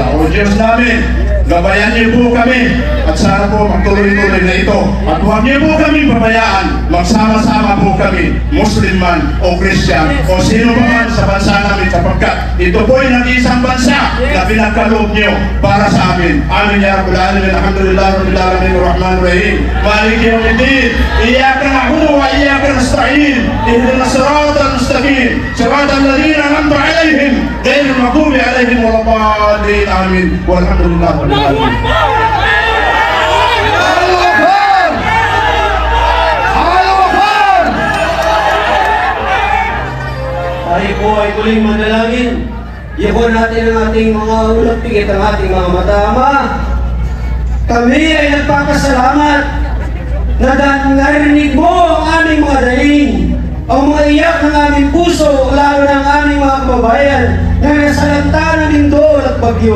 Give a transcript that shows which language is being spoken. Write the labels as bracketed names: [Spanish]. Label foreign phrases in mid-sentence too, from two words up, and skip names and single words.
[Filipino] O Diyos namin, gabayan niyo po kami at sana po magtuloy-tuloy na ito. At huwag niyo po kami pabayaan, magsama-sama po kami, Muslim man o Christian o sino pa man sa bansa namin sapagkat ito po ay nag-iisang bansa na pinagkaloob niyo para sa amin. [Arabic] آمين يا رب العالمين، الحمد لله، رب العالمين، الرحمن الرحيم، مالك يوم الدين، إياك نعبد وإياك نستعين، اهدنا الصراط المستقيم، صراط الذين أنعمت عليهم، غير المغضوب عليهم ولا الضالين. Amin. والحمد لله رب العالمين. [Filipino] Tayo po ay tuloy manalangin. Iyon natin ang ating mga ulat, pigit ang ating mga mata. Ama, kami ay nagpapasalamat na narinig mo ang aming mga daing, ang mga iyak ng aming puso, lalo ng aming mga kababayan na nasalanta ng lindol at bagyo.